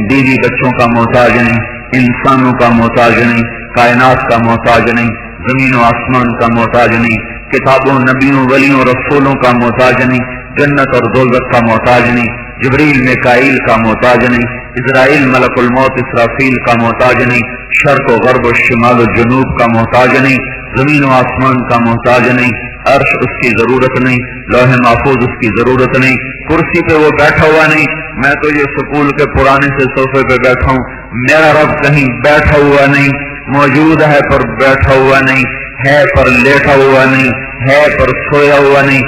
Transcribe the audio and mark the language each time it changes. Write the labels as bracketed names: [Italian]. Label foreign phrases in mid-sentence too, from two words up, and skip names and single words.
[Urdu] بیوی بچوں کا محتاج نہیں، انسانوں کا محتاج نہیں، کائنات کا محتاج نہیں، زمین و آسمان کا محتاج نہیں، کتابوں، نبیوں، ولیوں، رسولوں کا محتاج نہیں، جنت اور دوزخ کا محتاج نہیں، جبریل میکائیل کا محتاج نہیں، اسرائیل ملک الموت اسرافیل کا محتاج نہیں، شرق و غرب و شمال و جنوب کا محتاج نہیں، زمین و آسمان کا محتاج نہیں، عرش اس کی ضرورت نہیں، لوح محفوظ اس کی ضرورت نہیں، کرسی پہ وہ بیٹھا ہوا نہیں، میں تو یہ سکول کے پرانے سے صوفے پہ بیٹھا ہوں، میرا رب کہیں بیٹھا ہوا نہیں، موجود ہے پر بیٹھا ہوا نہیں، ہے پر لیٹا ہوا نہیں، ہے پر سویا ہوا نہیں۔